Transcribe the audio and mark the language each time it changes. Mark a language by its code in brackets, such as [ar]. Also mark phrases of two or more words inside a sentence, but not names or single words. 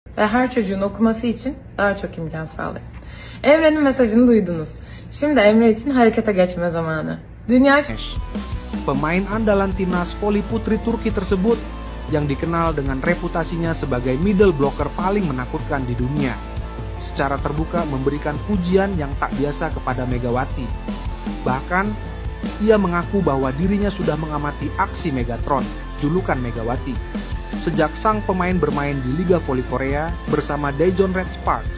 [tr] ve her çocuğun okuması için daha çok imkan sağlayın. Emre'nin mesajını duydunuz. Şimdi Emre için harekete geçme zamanı. Dünya [id] Pemain andalan timnas voli putri Turki tersebut yang dikenal dengan reputasinya sebagai [en] middle blocker [id] paling menakutkan di dunia, secara terbuka memberikan pujian yang tak biasa kepada Megawati. Bahkan, ia mengaku bahwa dirinya sudah mengamati aksi Megatron, julukan Megawati, sejak sang pemain bermain di Liga Voli Korea bersama Daejeon Red Sparks.